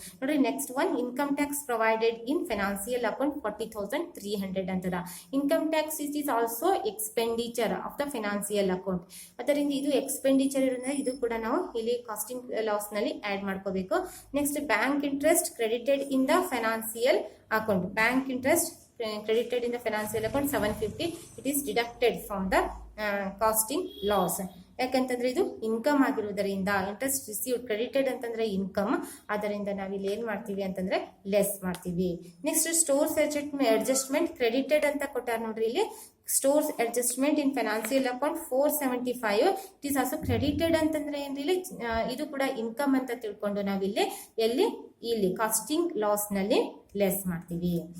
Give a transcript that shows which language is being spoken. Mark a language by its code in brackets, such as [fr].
[en] ನೋಡ್ರಿ next one, income tax provided in financial account 40,300 ಅಂತದ. Income tax is also expenditure of the financial account. [kn] ಅದರಿಂದ ಇದು expenditure ಇರೋದ್ರಿಂದ ಇದು ಕೂಡ ನಾವು ಇಲ್ಲಿ ಕಾಸ್ಟಿಂಗ್ ಲಾಸ್ ನಲ್ಲಿ ಆಡ್ ಮಾಡ್ಕೋಬೇಕು. [en] Next bank interest credited in the financial account. Bank interest credited in the financial account 750, it is deducted from the costing loss. [kn] ಯಾಕಂತಂದ್ರೆ ಇದು ಇನ್ಕಮ್ ಆಗಿರುವುದರಿಂದ ಇಂಟ್ರೆಸ್ಟ್ ರಿಸೀವ್ಡ್ ಕ್ರೆಡಿಟೆಡ್ ಅಂತಂದ್ರೆ ಇನ್ಕಮ್, ಅದರಿಂದ ನಾವಿಲ್ಲಿ ಏನ್ ಮಾಡ್ತೀವಿ ಅಂತಂದ್ರೆ ಲೆಸ್ ಮಾಡ್ತೀವಿ. ನೆಕ್ಸ್ಟ್ ಸ್ಟೋರ್ಸ್ ಅಡ್ಜಸ್ಟ್ಮೆಂಟ್ ಕ್ರೆಡಿಟೆಡ್ ಅಂತ ಕೊಟ್ಟಾರ ನೋಡ್ರಿ ಇಲ್ಲಿ. [en] stores adjustment in financial account 475, it is also credited [kn] ಅಂತಂದ್ರೆ ಏನ್ರಿ ಇದು ಕೂಡ ಇನ್ಕಮ್ ಅಂತ ತಿಳ್ಕೊಂಡು ನಾವಿಲ್ಲಿ ಇಲ್ಲಿ ಕಾಸ್ಟಿಂಗ್ ಲಾಸ್ ನಲ್ಲಿ ಲೆಸ್ ಮಾಡ್ತೀವಿ.